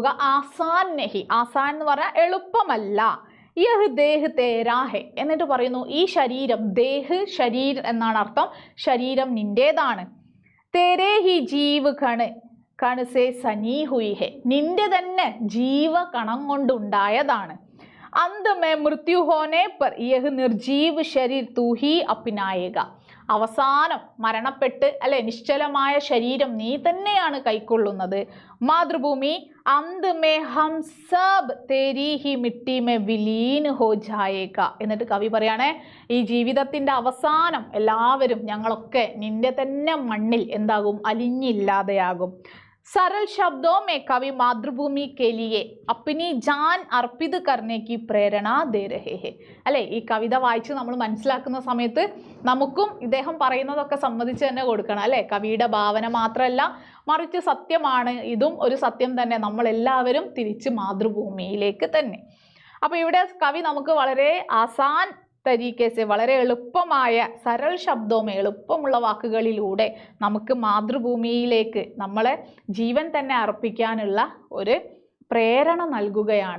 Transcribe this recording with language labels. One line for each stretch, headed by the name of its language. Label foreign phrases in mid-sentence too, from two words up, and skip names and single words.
Hindi: आसान नहीं,
Malayalam: ആസാൻ എന്ന് പറഞ്ഞാൽ എളുപ്പമല്ല.
Hindi: यह देह तेरा है.
Malayalam: എന്നിട്ട് പറയുന്നു ഈ ശരീരം, ദേഹ് ശരീരം എന്നാണ് അർത്ഥം, ശരീരം നിന്റേതാണ്.
Hindi: तेरे ही जीव कण से सनी हुई है.
Malayalam: നിന്റെ തന്നെ ജീവകണം കൊണ്ടുണ്ടായതാണ്.
Hindi: अंत में मृत्यु होने पर यह निर्जीव शरीर तू ही अपनाएगा.
Malayalam: അവസാനം മരണപ്പെട്ട് അല്ലെ നിശ്ചലമായ ശരീരം നീ തന്നെയാണ് കൈക്കൊള്ളുന്നത്.
Hindi: मातृभूमि अंत में हम सब तेरी ही मिट्टी में विलीन हो जाएगा.
Malayalam: എന്നിട്ട് കവി പറയാണ്, ഈ ജീവിതത്തിന്റെ അവസാനം എല്ലാവരും ഞങ്ങളൊക്കെ നിന്റെ തന്നെ മണ്ണിൽ എന്താകും? അലിഞ്ഞില്ലാതെയാകും.
Hindi: सरल शब्दों में कवि मातृभूमि के लिए अपनी जान अर्पित करने की प्रेरणा दे रहे हैं.
Malayalam: അല്ലെ, ഈ കവിത വായിച്ച് നമ്മൾ മനസ്സിലാക്കുന്ന സമയത്ത് നമുക്കും ഇദ്ദേഹം പറയുന്നതൊക്കെ സമ്മതിച്ച് തന്നെ കൊടുക്കണം അല്ലെ. കവിയുടെ ഭാവന മാത്രമല്ല മറിച്ച് സത്യമാണ്, ഇതും ഒരു സത്യം തന്നെ. നമ്മൾ എല്ലാവരും തിരിച്ച് മാതൃഭൂമിയിലേക്ക് തന്നെ. അപ്പൊ ഇവിടെ കവി നമുക്ക് വളരെ
Hindi: आसान तरीके से,
Malayalam: വളരെ എളുപ്പമായ സരൾ ശബ്ദവും എളുപ്പമുള്ള വാക്കുകളിലൂടെ നമുക്ക് മാതൃഭൂമിയിലേക്ക് നമ്മളെ ജീവൻ തന്നെ അർപ്പിക്കാനുള്ള ഒരു പ്രേരണ നൽകുകയാണ്.